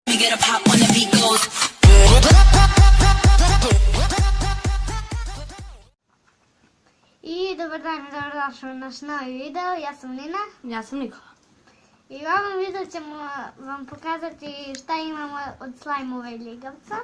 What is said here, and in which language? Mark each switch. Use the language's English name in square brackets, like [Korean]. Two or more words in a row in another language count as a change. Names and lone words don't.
[English] we get a pop when the beat goes. [Serbian] I dobar dan, dobrodošli u naš novi video. Ja sam Nina. Ja sam Nikola. I u ovom videu ćemo vam pokazati šta imamo od slajmove ljigavca.